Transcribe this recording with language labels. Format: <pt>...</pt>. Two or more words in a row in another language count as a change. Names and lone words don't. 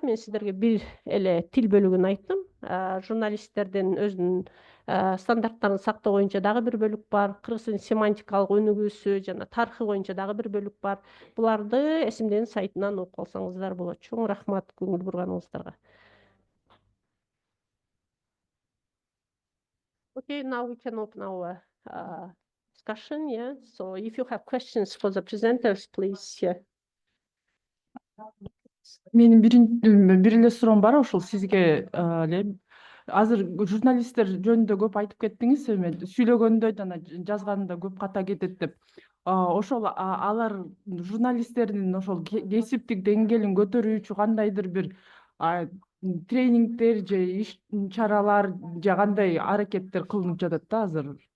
<ky>Мен сиздерге бир эле тил бөлүгүн айттым. Журналисттердин өзүнүн стандарттарын сактоо боюнча дагы бир бөлүк бар. Кыргыз тилинин семантикалык өнүгүүсү жана тарыхы боюнча дагы бир бөлүк бар. Буларды эсимденин сайтынан окуп алсаңыздар болот. Чоң рахмат көңүл бурганыңыздарга.</ky> <en>Okay, now we can open our discussion, yeah. So if you have questions for the presenters, please.</en> <ky>Менин бир эле суроом бар ошол сизге эле. Азыр журналисттер жөнүндө көп айтып кеттиңиз, эме сүйлөгөндө жана жазганда көп ката кетет деп. Ошол алар журналисттердин ошол кесиптик деңгээлин көтөрүү үчүн кандайдыр бир тренингдер же иш чаралар же кандай аракеттер кылынып жатат да азыр?</ky>